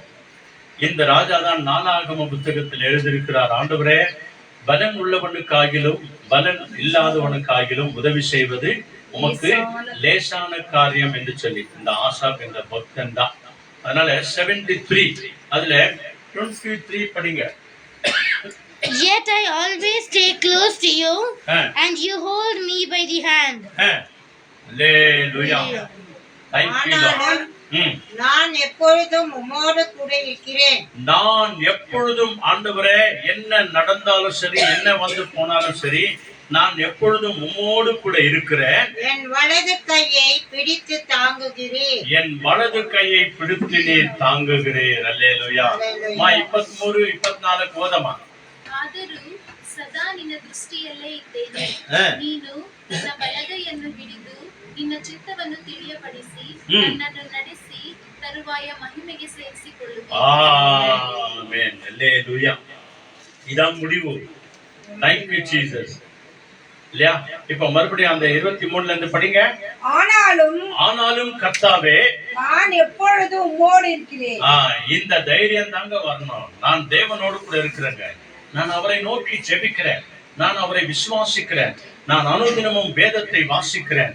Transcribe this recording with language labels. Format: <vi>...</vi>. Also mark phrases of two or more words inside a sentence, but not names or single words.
<ta>இந்த ராஜா தான் நாலாகம புத்தகத்தில் எழுதியிருக்கிறார், ஆண்டவரே பலன் உள்ளவனுக்காகிலும் பலன் இல்லாதவனுக்காகிலும் உதவி செய்வது உமக்கு லேசான காரியம் என்று சொல்லி இந்த ஆசாப் என்ற பக்தன் தான். அதனால 73 அதுல 23 படிங்க.</ta> <en>Yet I always stay close to you and you hold me by the hand. Hallelujah. Thank you Lord.</en> <ta>நான் எப்பொழுதும் உம்மோடு கூட இருக்கிறேன். நான் எப்பொழுதும் ஆண்டவரே என்ன நடந்தாலும் சரி, என்ன போனாலும் சரி, நான் எப்பொழுதும் உம்மோடு கூட இருக்கிறேன். என் வலது கையை பிடித்து தாங்குகிறேன். என் வலது கையை பிடித்து நீர் தாங்குகிறேன். அல்லேலூயா.</ta> <kn>23 24 ಓದಮ್ಮ. ಆದರೂ ಸದಾ ನಿನ್ನ ದೃಷ್ಟಿಯಲ್ಲೇ ಇದ್ದೇನೆ. ನೀನು ನನ್ನ ಬಲಗೈಯನ್ನು ಹಿಡಿದು ನಿನ್ನ ಚಿತ್ತವನ್ನು ತಿಳಿಯಪಡಿಸಿ ನನ್ನನ್ನು ನಡೆಸಿ ತರುವಾಯ ಮಹಿಮೆಗೆ ಸೇರಿಸಿಕೊಳ್ಳುವೆ. ಆಮೆನ್.</kn> <ta>அல்லேலூயா. இதான் முடிவு.</ta> <en>Thank you Jesus.</en> <ta>இல்லையா? இப்ப மறுபடியும் அந்த 23 இருந்து படிங்க. ஆனாலும் கர்த்தாவே, நான் எப்பொழுதும் உம்மோடு இருக்கிறேன். இந்த தைரியம் தாங்க வரணும். நான் தேவனோடு கூட இருக்கிறேங்க. நான் அவரை நோக்கி ஜெபிக்கிறேன். நான் அவரை விசுவாசிக்கிறேன். நான் அனுதினமும் வேதத்தை வாசிக்கிறேன்.</ta>